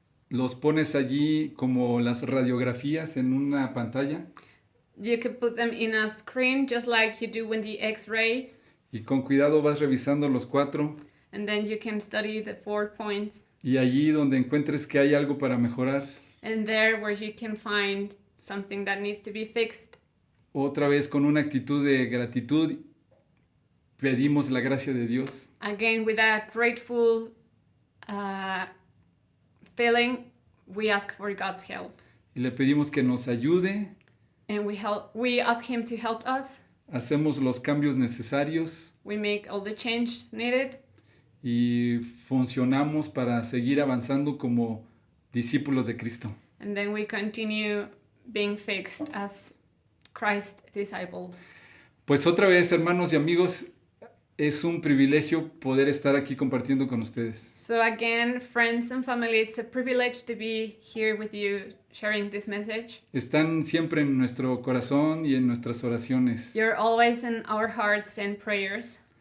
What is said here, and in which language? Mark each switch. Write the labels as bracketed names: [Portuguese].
[Spanish] los pones allí como las radiografías en una pantalla [English] you can put them in a screen just like you do when the X-rays, [Spanish] y con cuidado vas revisando los 4 [English] and then you can study the 4 points. [Spanish] y allí donde encuentres que hay algo para mejorar, [English] And there where you can find something that needs to be fixed. [Spanish] Otra vez con una actitud de gratitud pedimos la gracia de Dios. [English] Again, with a grateful feeling, we ask for God's help. [Spanish] Y le pedimos que nos ayude. [English] And we ask Him to help us. [Spanish] Hacemos los cambios necesarios. [English] We make all the change needed. [Spanish] Y funcionamos para seguir avanzando como discípulos de Cristo. [English] And then we continue being fixed as Christ's disciples. [Spanish] Pues otra vez, hermanos y amigos, es un privilegio poder estar aquí compartiendo con ustedes. [English] So again, friends and family, it's a privilege to be here with you sharing this message. [Spanish] Están siempre en nuestro corazón y en nuestras oraciones. [English] You're always in our hearts and prayers.